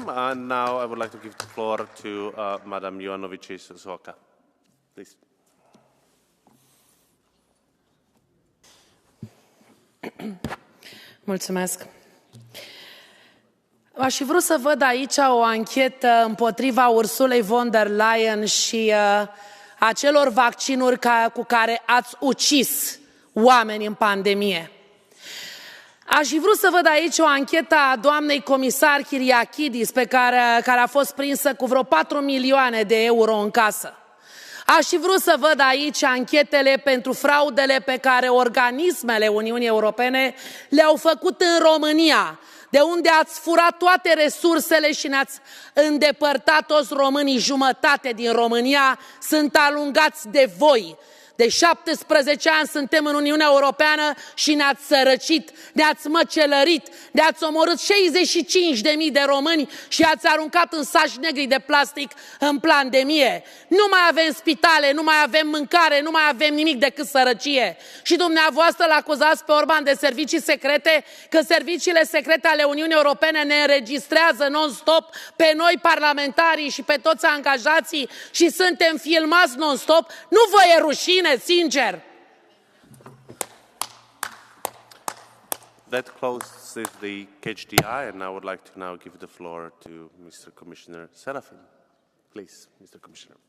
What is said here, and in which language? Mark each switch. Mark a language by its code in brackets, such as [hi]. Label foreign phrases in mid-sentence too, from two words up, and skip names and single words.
[en] And now I would like to give the floor to Madam Ioanovici-Soka. Please. [ro] Mulțumesc. Aș fi vrut să văd aici o anchetă împotriva Ursulei von der Leyen și acelor vaccinuri cu care ați ucis oameni în pandemie. Aș fi vrut să văd aici o anchetă a doamnei comisar Kyriakidis, care a fost prinsă cu vreo 4 milioane de euro în casă. Aș fi vrut să văd aici anchetele pentru fraudele pe care organismele Uniunii Europene le-au făcut în România, de unde ați furat toate resursele și ne-ați îndepărtat toți românii. Jumătate din România sunt alungați de voi. De 17 ani suntem în Uniunea Europeană și ne-ați sărăcit, ne-ați măcelărit, ne-ați omorât 65.000 de români și ați aruncat în saci negri de plastic în pandemie. Nu mai avem spitale, nu mai avem mâncare, nu mai avem nimic decât sărăcie. Și dumneavoastră l-acuzați pe Orban de servicii secrete, că serviciile secrete ale Uniunii Europene ne înregistrează non-stop pe noi parlamentarii și pe toți angajații și suntem filmați non-stop. Nu vă e rușine? Sincer. [en] That closes the Catch the Eye, and I would like to now give the floor to Mr. Commissioner Serafin. Please, Mr. Commissioner.